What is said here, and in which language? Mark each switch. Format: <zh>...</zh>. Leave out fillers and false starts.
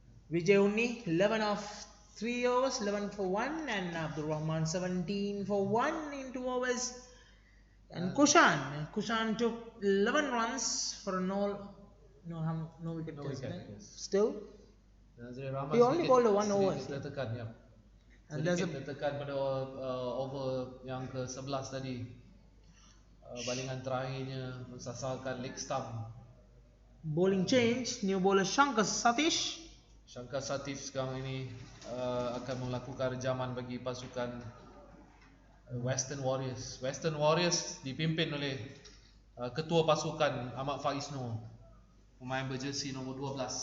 <en>Vijay Unni 11 of 3 overs, 11 for 1, and Abdul Rahman 17 for 1 in 2 overs. And Kushan took 11 runs for no wicket. Still, he only bowled a 1 over. And there's</en> <ms>tertekan pada over yang ke-11 tadi. Balingan terakhirnya mensasarkan leg stump.</ms> <en>Bowling change, new bowler Shankar Satish.</en> <ms>Shankar Satish sekarang ini akan melakukan rejaman bagi pasukan Western Warriors. Western Warriors dipimpin oleh ketua pasukan Ahmad Faiz Noor, pemain berjersey nombor 12.</ms>